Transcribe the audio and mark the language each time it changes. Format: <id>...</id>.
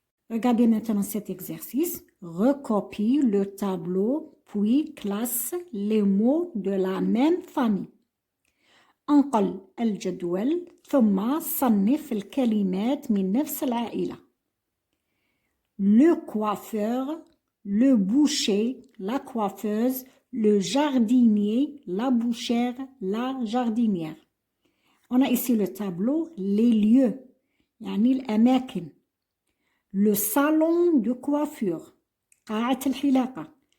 <fr>Regardez maintenant cet exercice. Recopie le tableau, puis classe les mots de la même famille.</fr> <ar>انقل الجدول ثم صنف الكلمات من نفس العائلة.</ar> <fr>Le coiffeur, le boucher, la coiffeuse, le jardinier, la bouchère, la jardinière. On a ici le tableau, les lieux,</fr> <ar>يعني الأماكن.</ar> <fr>Le salon de coiffure,</fr> <ar>قاعة الحلاقة.</ar>